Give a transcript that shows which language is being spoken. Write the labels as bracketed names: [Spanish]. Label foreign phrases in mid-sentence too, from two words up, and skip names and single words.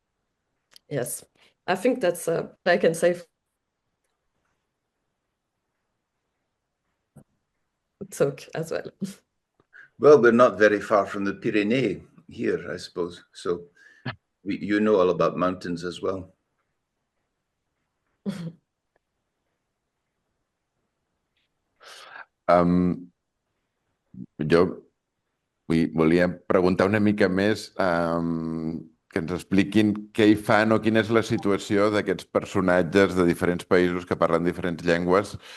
[English] Yes, I think that's I can say. talk as well. Well, we're not very far from the Pyrenees here, I suppose. So you know all about mountains as well. [Catalan] Jo volia preguntar una mica més que ens expliquin què hi fan o quina és la situació d'aquests personatges de diferents països que parlen diferents llengües.